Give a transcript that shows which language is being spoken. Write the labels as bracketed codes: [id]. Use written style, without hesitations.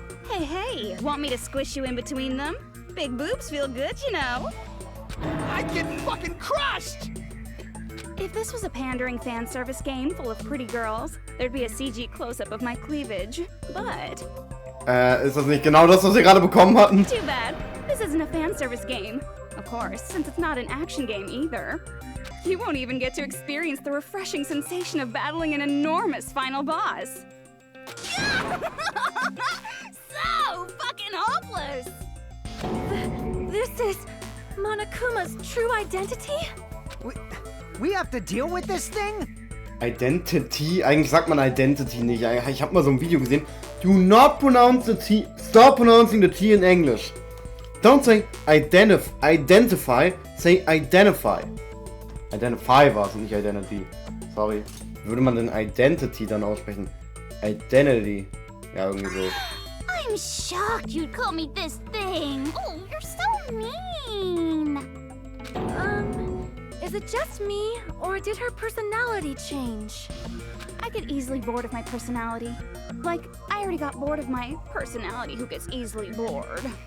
[en] Hey, want me to squish you in between them? Big boobs feel good, you know. I get fucking crushed! If this was a pandering fan service game full of pretty girls, there'd be a CG close-up of my cleavage. But... [de] ist das nicht genau das, was wir gerade bekommen hatten? [en] too bad. This isn't a fan service game. Of course, since it's not an action game either. You won't even get to experience the refreshing sensation of battling an enormous final boss. So fucking hopeless! This is Monokuma's true identity? We have to deal with this thing? Identity? [de] Eigentlich sagt man Identity nicht. Ich habe mal so ein Video gesehen. [en] Do not pronounce the T. Stop pronouncing the T in English. Don't say identify. Say identify. [de] Identify war es, nicht Identity. Sorry. Wie würde man denn Identity dann aussprechen? Identity. Ja, irgendwie so. [en] I'm shocked you'd call me this thing. Oh, you're so mean. Is it just me, or did her personality change? I get easily bored of my personality. Like, I already got bored of my personality who gets easily bored.